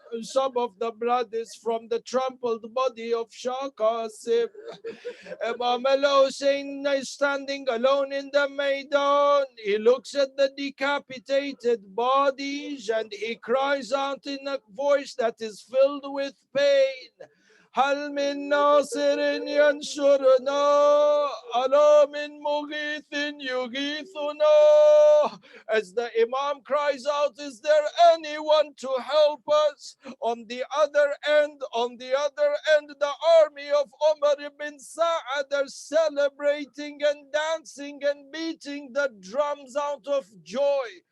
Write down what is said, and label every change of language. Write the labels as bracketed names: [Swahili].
[English] Some of the blood is from the trampled body of Shah Qasim. Imam al-Hussein is standing alone in the Maidan. He looks at the decapitated bodies and he cries out in a voice that is filled with pain. [Arabic] هل من ناصر ينصرنا ألا من مغيث يغيثنا. [English] As the Imam cries out, is there anyone to help us? On the other end, the army of Umar ibn Sa'ad are celebrating and dancing and beating the drums out of joy.